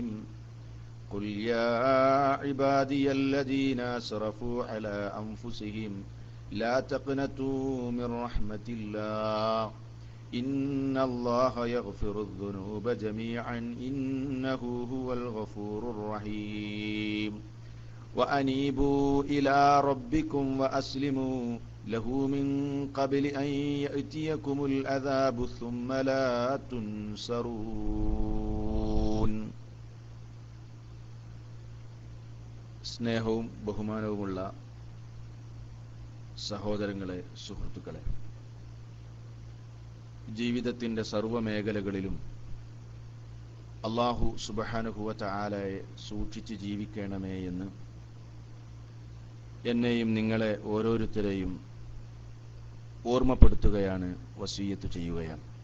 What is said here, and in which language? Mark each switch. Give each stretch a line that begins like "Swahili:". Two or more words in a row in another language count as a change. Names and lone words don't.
Arabic: قل يا عبادي الذين أسرفوا على أنفسهم لا تقنطوا من رحمة الله إن الله يغفر الذنوب جميعا إنه هو الغفور الرحيم. وأنيبوا إلى ربكم وأسلموا له من قبل أن يأتيكم العذاب ثم لا تنصرون.
Malayalam: സ്നേഹവും ബഹുമാനവുമുള്ള സഹോദരങ്ങളെ, സുഹൃത്തുക്കളെ, ജീവിതത്തിൻ്റെ സർവ്വമേഖലകളിലും അല്ലാഹു
Arabic: سبحانه وتعالى
Malayalam: സൂക്ഷിച്ച് ജീവിക്കണമേ എന്ന് എന്നെയും നിങ്ങളെ ഓരോരുത്തരെയും ഓർമ്മപ്പെടുത്തുകയാണ്, വസിയ്യത്ത് ചെയ്യുകയാണ്.